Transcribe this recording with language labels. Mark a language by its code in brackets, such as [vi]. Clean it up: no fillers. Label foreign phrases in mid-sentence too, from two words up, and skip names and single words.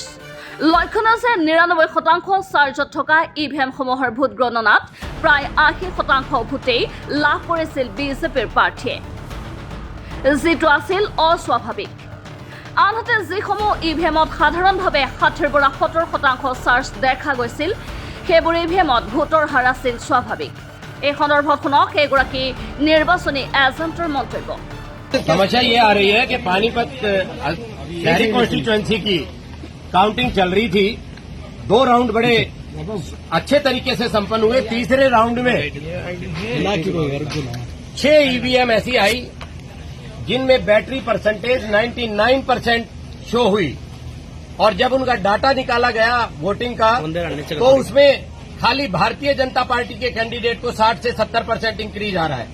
[as] লক্ষণীয় যে ৯৯% চাৰ্জত থকা ইভিএমসমূহৰ ভোট গণনাত প্ৰায় ৮০% ভোটেই লাভ কৰিছিল বিজেপিৰ প্ৰাৰ্থীয়ে, যিটো আছিল অস্বাভাৱিক। আনহাতে যিসমূহ ইভিএমত সাধাৰণভাৱে ৬০ৰ পৰা ৭০% চাৰ্জ দেখা গৈছিল সেইবোৰ ইভিএমত ভোটৰ হাৰ আছিল স্বাভাৱিক। এই সন্দৰ্ভত শুনক এগৰাকী নিৰ্বাচনী এজেণ্টৰ মন্তব্য। [hi] समस्या ये आ रही है कि पानीपत शहरी कॉन्स्टिट्यूएंसी की काउंटिंग चल रही थी। 2 राउंड बड़े अच्छे तरीके से संपन्न हुए। तीसरे राउंड में 6 ईवीएम ऐसी आई जिनमें [en] battery percentage [hi] 99% शो हुई, और जब उनका डाटा निकाला गया वोटिंग का तो उसमें खाली भारतीय जनता पार्टी के कैंडिडेट को 60 से 70% इंक्रीज आ रहा है।